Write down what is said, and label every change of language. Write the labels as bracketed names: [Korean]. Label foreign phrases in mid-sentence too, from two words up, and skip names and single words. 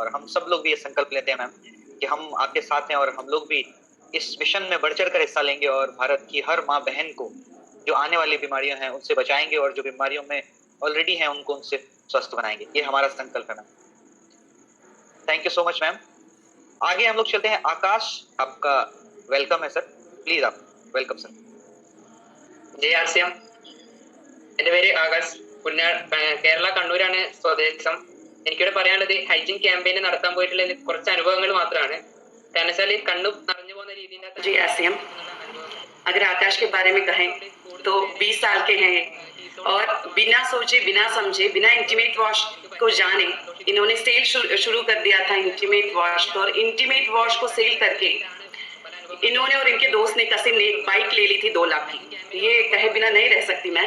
[Hindi] और हम सब लोग भी ये संकल्प लेते हैं मैम कि हम आपके साथ हैं और हम लोग भी इस मिशन में बढ़ चढ़ कर हिस्सा लेंगे और भारत की हर माँ बहन को जो आने वाली बीमारियां हैं उनसे बचाएंगे, और जो बीमारियों में ऑलरेडी हैं उनको उनसे स्वस्थ बनाएंगे। ये हमारा संकल्प है मैम। [English] thank you so much ma'am. [Hindi] आगे हम लोग चलते हैं। आकाश, आपका वेलकम है सर, प्लीज आप [English] welcome sir. [Malayalam] ജെ ആർ സി എം, എൻ്റെ പേര് ആകാശ്, കേരള കണ്ണൂരാണ് സ്വദേശം. എനിക്കിവിടെ പറയാനുള്ളത് [English] hygiene campaign [Malayalam] നടത്താൻ പോയിട്ടുള്ള കുറച്ച് അനുഭവങ്ങൾ മാത്രമാണ്. കാരണം വെച്ചാൽ കണ്ണു നിറഞ്ഞു പോകുന്ന രീതിയിൽ [Hindi] जी आरसीएम, अगर आकाश के बारे में कहें तो 20 साल के हैं और बिना सोचे, बिना समझे, बिना [English] intimate wash [Hindi] को जाने इन्होंने सेल शुरू कर दिया था [English] intimate wash [Hindi] को। और [English] intimate wash [Hindi] को सेल करके इन्होंने और इनके दोस्त ने कसिम ने एक बाइक ले ली थी 2 लाख की, ये कहे बिना नहीं रह सकती मैं।